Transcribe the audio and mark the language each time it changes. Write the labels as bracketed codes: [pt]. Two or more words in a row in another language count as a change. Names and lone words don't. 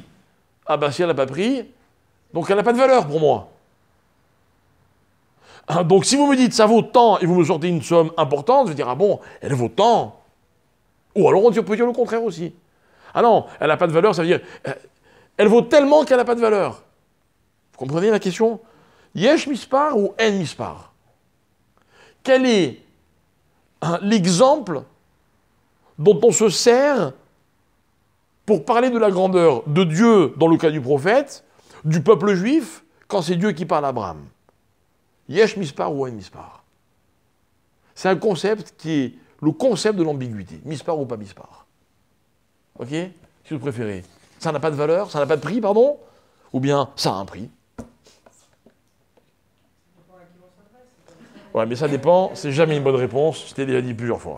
[fr] Ah ben si elle n'a pas de prix, donc elle n'a pas de valeur pour moi. Donc si vous me dites, ça vaut tant, et vous me sortez une somme importante, je vais dire, ah bon, elle vaut tant. Ou alors on peut dire le contraire aussi. Ah non, elle n'a pas de valeur, ça veut dire, elle vaut tellement qu'elle n'a pas de valeur. Vous comprenez la question? [he] יש מספר ou אין מספר? [fr] Quel est l'exemple dont on se sert pour parler de la grandeur de Dieu dans le cas du prophète, du peuple juif, quand c'est Dieu qui parle à Abraham? [he] יש מספר ou אין מספר? [fr] C'est un concept qui est le concept de l'ambiguïté. Mispar ou pas mispar? Ok? Si vous préférez. Ça n'a pas de valeur, ça n'a pas de prix, pardon? Ou bien ça a un prix? Ouais, mais ça dépend, c'est jamais une bonne réponse, je t'ai déjà dit plusieurs fois.